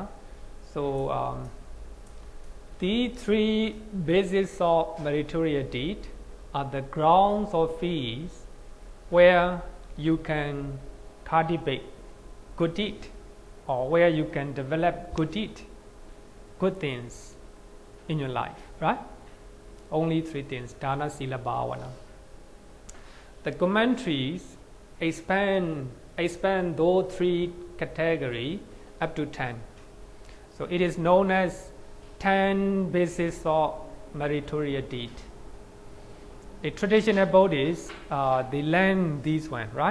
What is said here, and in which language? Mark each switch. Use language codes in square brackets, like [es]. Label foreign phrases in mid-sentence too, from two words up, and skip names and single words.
[en] So the 3 bases of meritorious deed are the grounds or fields where you can cultivate good deed, or where you can develop good deed, good things in your life, right? Only 3 things: [pi] dana, sila, bhavana. [en] The commentaries expand those 3 categories up to 10. So it is known as 10 bases of meritorious deed. A traditional Buddhist, they learn these one, right?